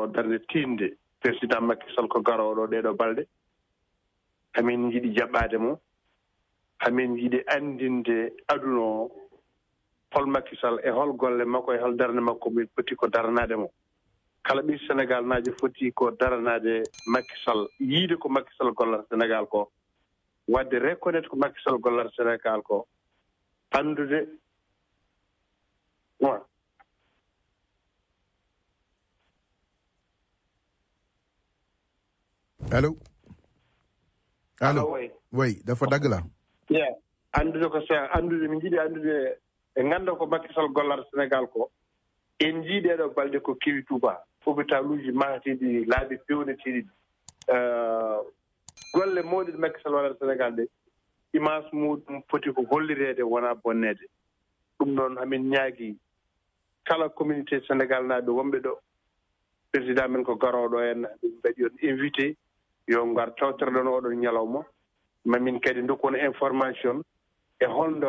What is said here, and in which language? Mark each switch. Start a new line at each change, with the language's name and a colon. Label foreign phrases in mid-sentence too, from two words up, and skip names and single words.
Fula: darde tinde président Macky Sall ko garoɗo ɗeɗo balɗe hamin jiiɗi jaɓɓade mo hamin jiiɗi andinde aduna o hol Macky Sall e hol golle makko e hol darde makko mi foti ko daranade mo kala ɓi Sénégal naajo foti ko daranade Macky Sall yiide ko Macky Sall gollata Sénégal ko wadde reconnaître ko Macky Sall gollata Sénégal ko andude
French: allo oui
Wolof: dafa dagg la
Fula: andude ko andude min jiiɗi andude e ngannda ko Macky Sall gollata Sénégal ko en jiiɗeɗo balɗe ko kewi Touba hôpital uji mahatiɗi laabi pewneteɗi golle mawɗe ɗe Macky Sall waɗata Sénégal ɗe image muɗum foti ko hollirede wona bonnede ɗum noon hamin ñaagui kala communauté Sénégal naaɓe wonɓe ɗo président men ko garoɗo en ɗum mbaɗi on invité yo ngar tawtere ɗon oɗon ñalawma mamin kadi dokkono information e holno